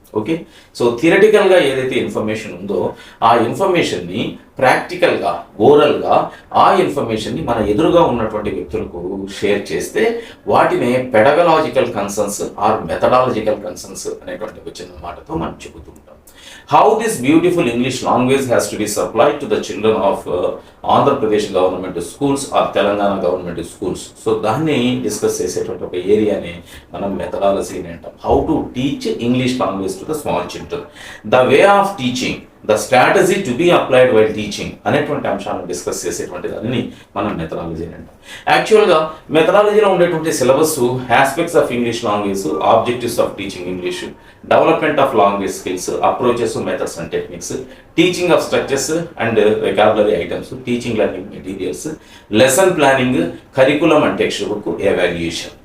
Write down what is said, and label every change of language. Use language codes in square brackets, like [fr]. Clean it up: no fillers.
[te] Okay, so థియరటికల్గా ఏదైతే information ఉందో ఆ ఇన్ఫర్మేషన్ని ప్రాక్టికల్గా, ఓరల్గా ఆ ఇన్ఫర్మేషన్ని మన ఎదురుగా ఉన్నటువంటి వ్యక్తులకు షేర్ చేస్తే వాటినే పెడగలాజికల్ కన్సర్న్స్ ఆర్ మెథడాలజికల్ కన్సర్న్స్ అనేటువంటి ఒక చిన్న మాటతో మనం చెబుతూ ఉంటాం. [en] How this beautiful English language has to be supplied to the children of Andhra Pradesh government schools or Telangana government schools. [te] So దాన్ని డిస్కస్ చేసేటువంటి ఒక ఏరియాని మనం మెథడాలజీ అని అంటాం. [en] how to teach English language to the small children, the way of teaching, the strategy to be applied while teaching [te] అనేటువంటి అంశాలను discuss చేసేటువంటి దానిని మనం మెథడాలజీ అని అంటాం. యాక్చువల్గా మెథడాలజీలో ఉండేటువంటి syllabus [en] Aspects of English language, objectives of teaching English, development of language skills, approaches, methods and techniques, teaching of structures and vocabulary items, teaching learning materials, lesson planning, curriculum and text book, evaluation.